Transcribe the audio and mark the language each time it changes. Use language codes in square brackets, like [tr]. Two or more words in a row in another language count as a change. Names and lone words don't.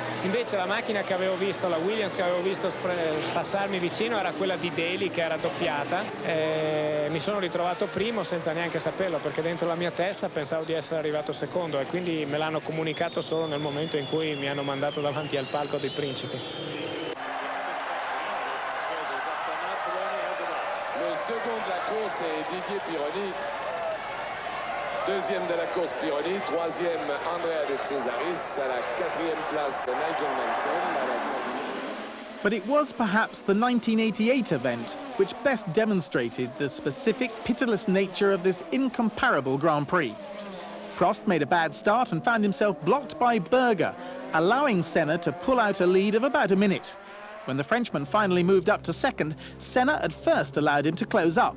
[it] Invece la macchina che avevo visto, la Williams che avevo visto passarmi vicino, era quella di Daly, che era doppiata. Mi sono ritrovato primo senza neanche saperlo, perché dentro la mia testa pensavo di essere arrivato secondo, e quindi me l'hanno comunicato solo nel momento in cui mi hanno mandato davanti al palco dei principi. [fr] Le second de la course est Didier Pironi. Deuxième de la course Pironi, troisième Andrea De Cesaris, à la 4e place Nigel Mansell, à la 5e. [en] But it was perhaps the 1988 event which best demonstrated the specific, pitiless nature of this incomparable Grand Prix. Prost made a bad start and found himself blocked by Berger, allowing Senna to pull out a lead of about a minute. When the Frenchman finally moved up to 2nd, Senna at first allowed him to close up.